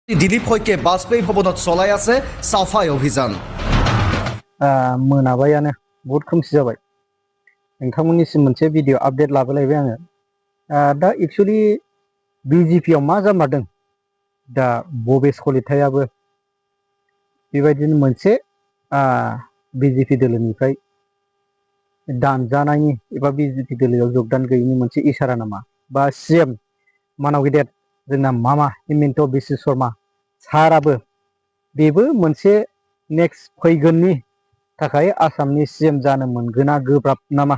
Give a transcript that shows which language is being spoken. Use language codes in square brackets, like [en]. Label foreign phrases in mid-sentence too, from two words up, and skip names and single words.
[as] দিলীপ শইকীয়াই বাজপেয়ী ভৱনত চলাই আছে সাফাই অভিযান। [brx] मोनाबायानो बहुत खोमसि जाबाय नोंथांमोननिसिम मोनसे भिडिअ आपडेट लाबोलायबाय आङो। दा एक्चुअली BJP आव मा जामारदों दा भबेस कलितायाबो बेबायदिनो मोनसे BJP दोलोनिफ्राय दानजानायनि एबा BJP दोलोआव जगदान गैयैनि मोनसे इसारा नामा बा CM मानाव गेदेर जोंना मामा हिमन्त बिश्व शर्मा साराबो बेबो मोनसे नेक्स्ट फैगोननि थाखाय आसामनि CM जानो मोनगोना गोब्राब नामा।